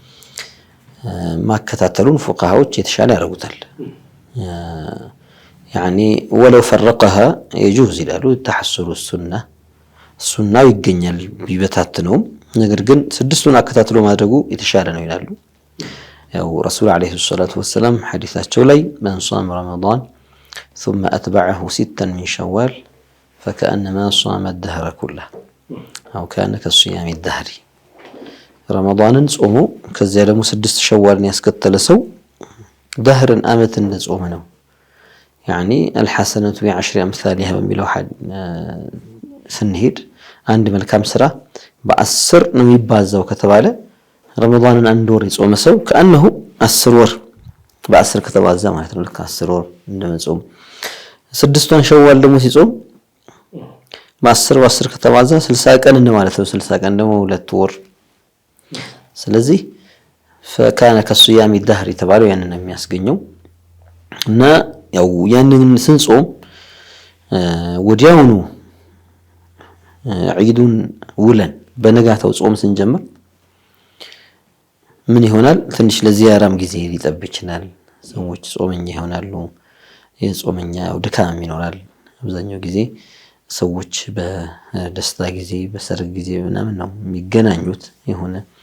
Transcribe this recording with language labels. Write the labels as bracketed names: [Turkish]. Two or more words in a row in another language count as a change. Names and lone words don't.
[Amharic] ማከታተሉን ፉቃሃዎች የተሻለ ያደርጉታል። ያኒ [Arabic] ولو فرقها يجوز [Amharic] ይላሉ። ተሐሱሉ ሱናው ይገኛል ቢበታትነውም፣ ነገር ግን ስድስቱን አከታትሎ ማድረጉ የተሻለ ነው ይላሉ። ያው ረሱል [Arabic] عليه الصلاة والسلام [Amharic] ሐዲሳቸው ላይ [Arabic] من صام رمضان ثم أتبعه ستا من شوال فكأنما صام الدهر كله أو كان كصيام الدهر [Amharic] ረመዳንን ጾሙ ከዚያ ደግሞ 6 ሸዋልን ያስከተለ ሰው ደህርን አመትን ጾም ነው። ያኒ [Arabic] الحسنة بعشر أمثالها [Amharic] በሚለው ስንሄድ አንድ መልካም ስራ በ10 ነው የሚባዛው ከተባለ ረመዳንን አንድ ወር የጾመ ሰው ከአንሁ 10 ወር በ10 ከተባዛ ማለት ነው። ልክ 10 ወር እንደመጾም 6ቷን ሸዋል ደግሞ ሲጾም በ10 ከተባዛ 60 ቀን እንደማለት ነው። 60 ቀን ደግሞ 2 ወር። ስለዚህ [Arabic] فكان كصيام الدهر [Amharic] የተባለው ያንን ነው የሚያስገኘው። እና ያው ያንን ስንጾም ወዲያውኑ ዒዱን ውለን በነጋታው ጾም ስንጀምር ምን ይሆናል? ትንሽ ለዚያራም ጊዜ ሊጠብ ይችላል። ሰዎች ጾመኛ ይሆናሉ። የጾመኛ ድካም ይኖራል። አብዛኛው ጊዜ ሰዎች በደስታ ጊዜ በሰርግ ጊዜ ምናምን ነው የሚገናኙት። የሆነ